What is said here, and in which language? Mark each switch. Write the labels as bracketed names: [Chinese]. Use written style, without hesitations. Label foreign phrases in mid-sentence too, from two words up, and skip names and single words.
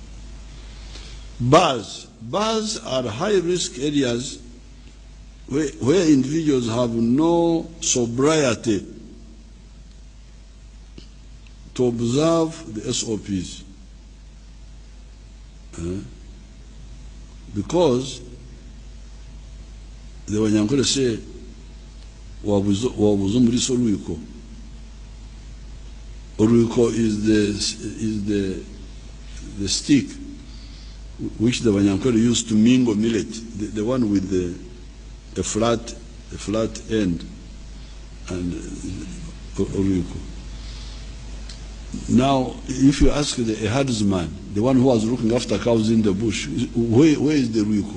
[English] Bars are high-risk areas where individuals have no sobriety to observe the SOPs. Because the Wanyankole say, [Nyankole] wabuzo muri Olwiko. [English] Olwiko is the stick which the Wanyankole used to mingle millet, the one with the flat end, and Olwiko. Now, if you ask a herdsman, the one who was looking after cows in the bush, where is the Ruiko?